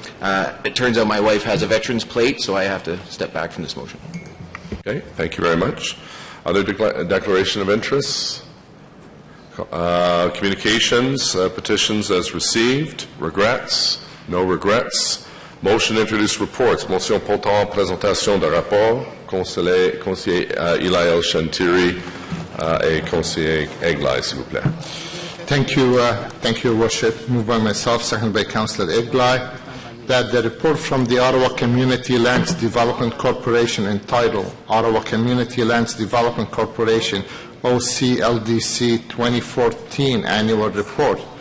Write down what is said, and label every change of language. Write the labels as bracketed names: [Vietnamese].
[English] It turns out my wife has a veterans plate, so I have to step back from this motion. Okay, thank you very much. Other declaration of interests? Communications, petitions as received. Regrets? No regrets. Motion to introduce reports. [French] Motion portant présentation de rapport. Conseiller Ilael Shantiri et conseiller Egli, s'il vous plaît. [English] Thank you, Worship. Moved by myself, seconded by Councillor Egli, that the report from the Ottawa Community Lands Development Corporation entitled Ottawa Community Lands Development Corporation OCLDC 2014 Annual Report,